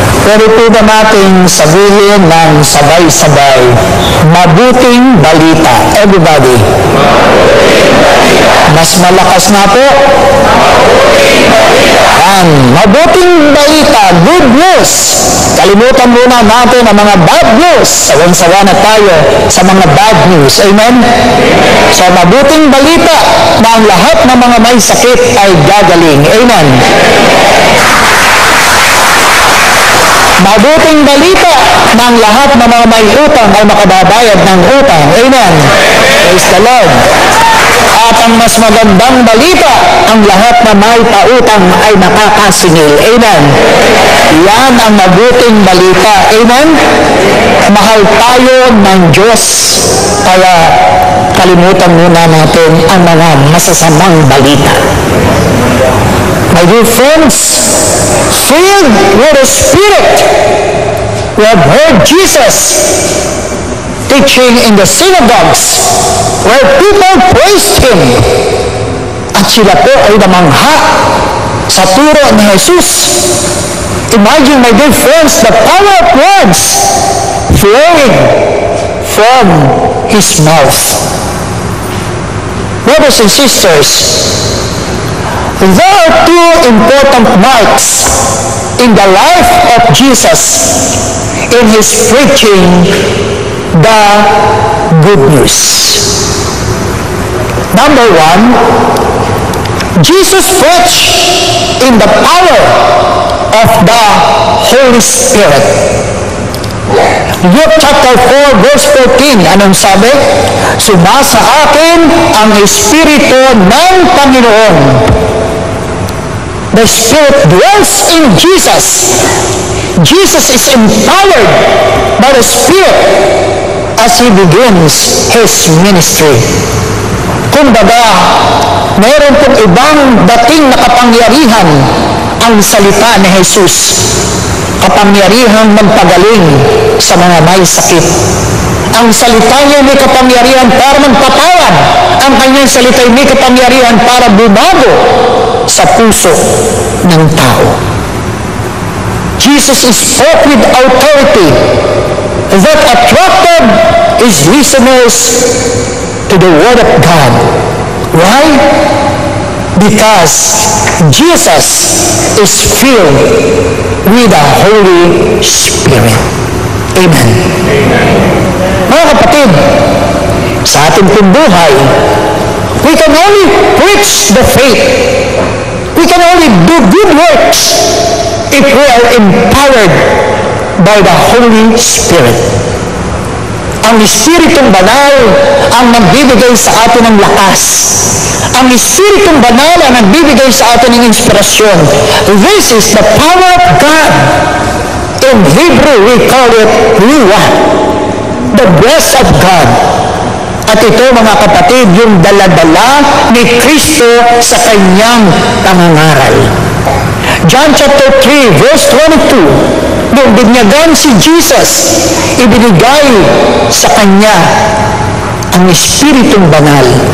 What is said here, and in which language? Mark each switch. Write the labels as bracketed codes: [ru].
[tl] Pwede po ba nating sabihin ng sabay-sabay, mabuting balita. Everybody. Mas malakas na po. Mabuting balita, [en] good news. [tl] Kalimutan muna natin ang mga bad news. Sawan-sawa na tayo sa mga bad news. Amen? So, mabuting balita na ang lahat ng mga may sakit ay gagaling. Amen? Mabuting balita na ang lahat ng mga may utang ay makababayad ng utang. Amen? [en] Praise the Lord. [tl] At ang mas magandang balita, ang lahat na may pautang ay nakakasingil. Amen? Yan ang mabuting balita. Amen? Mahal tayo ng Diyos. Kaya kalimutan muna natin ang mga masasamang balita. [en] My dear friends, filled with the Spirit, we have heard Jesus teaching in the synagogues where people praised Him. [tl] At sila po ay namangha sa turo ni Jesus. [en] Imagine, my dear friends, the power of words flowing from His mouth. Brothers and sisters, there are two important marks in the life of Jesus in His preaching the good news. Number one, Jesus preached in the power of the Holy Spirit. Luke chapter 4 verse 14, [tl] anong sabi? Sumasa akin ang Espiritu ng Panginoon. [en] The Spirit dwells in Jesus. Jesus is empowered by the Spirit as He begins His ministry. [tl] Kumbaga, meron pong ibang dating na kapangyarihan ang salita ni Jesus. Kapangyarihang magpagaling sa mga may sakit. Ang salita niya may kapangyarihan para magpatawad. Ang kanyang salita may kapangyarihan para bumago sa puso ng tao. [en] Jesus spoke with authority that attracted His listeners to the Word of God. Why? Because Jesus is filled with the Holy Spirit. Amen. [tl] Mga kapatid, sa ating pong buhay, [en] we can only preach the faith. We can only do good works if we are empowered by the Holy Spirit. [tl] Ang Espiritong Banal ang nagbibigay sa atin ng lakas. Ang Espiritong Banal ang nagbibigay sa atin ng inspirasyon. [en] This is the power of God. In Hebrew, we call it Ruach, the breath of God. [tl] At ito, mga kapatid, yung dala-dala ni Kristo sa kanyang pangangaral. John chapter 3, verse 22, nung binyagan si Jesus, ibinigay sa kanya ang Espiritong Banal.